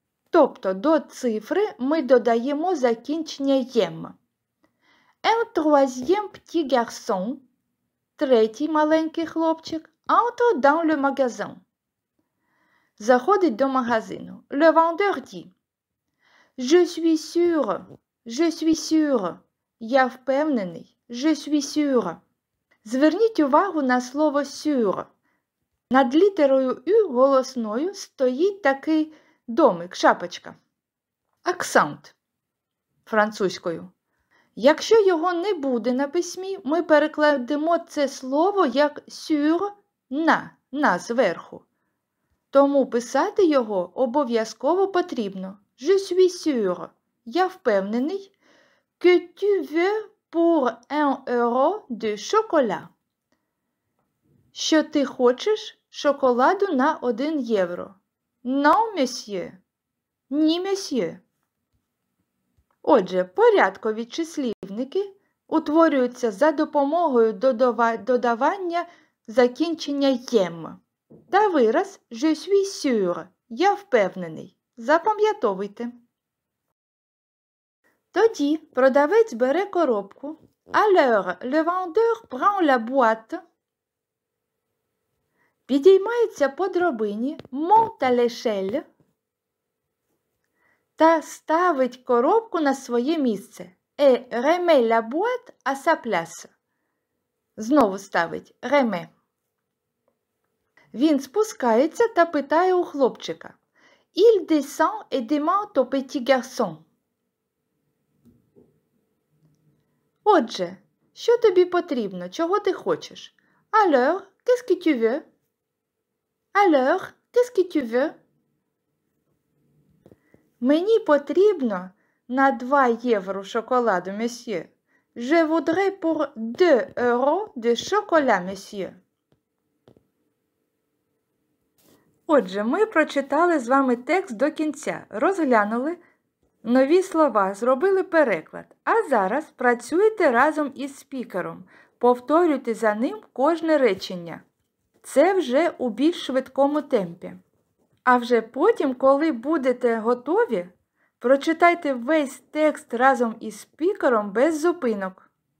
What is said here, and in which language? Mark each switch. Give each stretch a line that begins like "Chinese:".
Ukrainian: Тобто до цифри ми додаємо закінчення єм.
French: Un troisième petit garçon –
Ukrainian: третій маленький хлопчик
French: – entre dans le magasin.
Ukrainian: Заходить до магазину.
French: Le vendeur dit « Je suis sûr.
Ukrainian: Я впевнений.
French: Je suis sûr.
Ukrainian: Зверніть увагу на слово sûr. Над літерою «ю» голосною стоїть такий домик, шапочка. Акцент французькою. Якщо його не буде на письмі, ми перекладемо це слово як sur на зверху. Тому писати його обов'язково потрібно.
French: Je suis sûr.
Ukrainian: Я впевнений.
French: Que tu veux pour 1 euro de chocolat.
Ukrainian: Що ти хочеш шоколаду на 1 євро.
French: Non, monsieur.
Ukrainian: Ні, monsieur. Отже, порядкові числівники утворюються за допомогою додавання закінчення єм. Та вираз
French: «je suis sûr»
Ukrainian: – «я впевнений». Запам'ятовуйте. Тоді продавець бере коробку.
French: Alors, le vendeur prend la boîte.
Ukrainian: Підіймається по драбині,
French: monte à l'échelle.
Ukrainian: Та ставить коробку на своє місце.
French: Et remet la boîte à sa place.
Ukrainian: Знову ставить remet. Він спускається та питає у хлопчика.
French: Il descend et demande au petit garçon.
Ukrainian: Отже, що тобі потрібно? Чого ти хочеш?
French: Alors, qu'est-ce que tu veux? Alors, qu'est-ce que tu veux?
Ukrainian: Мені потрібно на 2 євро шоколаду, monsieur.
French: Je voudrais pour 2 euros de chocolat, monsieur.
Ukrainian: Отже, ми прочитали з вами текст до кінця, розглянули нові слова, зробили переклад. А зараз працюйте разом із спікером. Повторюйте за ним кожне речення. Це вже у більш швидкому темпі. А вже потім, коли будете готові, прочитайте весь текст разом із спікером без зупинок.